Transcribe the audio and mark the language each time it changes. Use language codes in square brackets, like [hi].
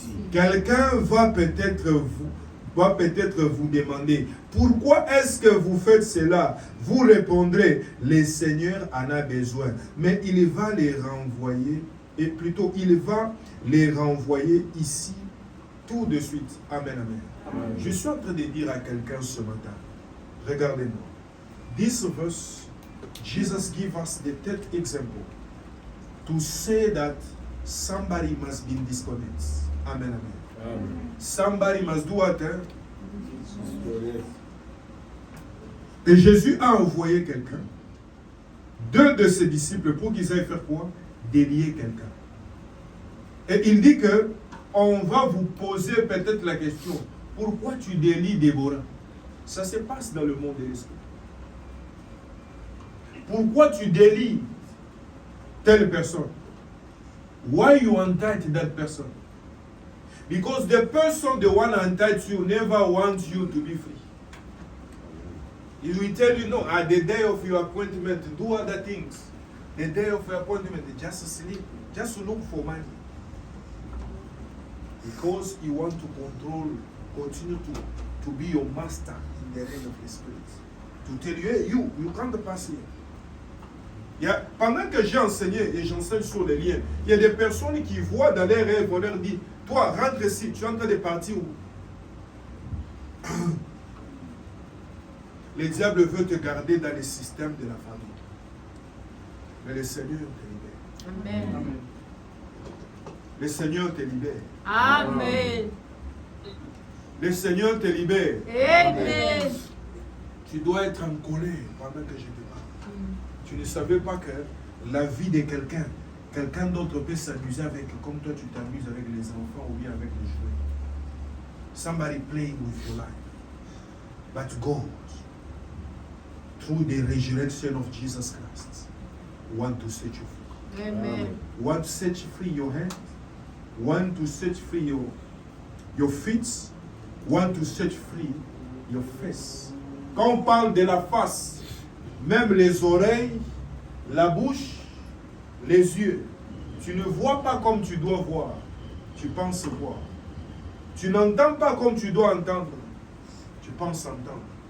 [fr] Quelqu'un va peut-être vous demander, pourquoi est-ce que vous faites cela? Vous répondrez, le Seigneur en a besoin. Mais il va les renvoyer, et plutôt il va les renvoyer ici tout de suite. Amen, amen. Amen. Je suis en train de dire à quelqu'un ce matin, regardez-moi. [en] This verse, Jesus gives us the third example to say that somebody must be disconnected. Amen, amen. Amen. Somebody must do what? [fr] Et Jésus a envoyé quelqu'un, 2 de ses disciples, pour qu'ils aillent faire quoi? Délier quelqu'un. Et il dit que on va vous poser peut-être la question, pourquoi tu délies Déborah? Ça se passe dans le monde de l'esprit. Pourquoi tu délies telle personne? [en] Why you untied that person? Because the person, the one untied you, never wants you to be free. He will tell you, no, at the day of your appointment, do other things. The day of your appointment, just sleep, just look for money. Because he wants to control, continue to be your master in the name of the Spirit. To tell you, hey, you can't pass here. [fr] Pendant que j'ai enseigné et j'enseigne sur les liens, il y a des personnes qui voient dans les rêves, on leur dit, toi, rentre ici, tu es en train de partir où? Le diable veut te garder dans le système de la famille. Mais le Seigneur te libère. Amen. Le Seigneur te libère. Amen. Le Seigneur te libère. Amen. Tu dois être en colère pendant que je te parle. Tu ne savais pas que la vie de quelqu'un d'autre peut s'amuser avec, comme toi tu t'amuses avec les enfants ou bien avec les jouets. [en] Somebody playing with your life. But God, through the resurrection of Jesus Christ, want to set you free. Amen. Want to set free your hands. Want to set free your feet. Want to set free your face. [fr] Quand on parle de la face, même les oreilles, la bouche, les yeux, tu ne vois pas comme tu dois voir, tu penses voir. Tu n'entends pas comme tu dois entendre, tu penses entendre.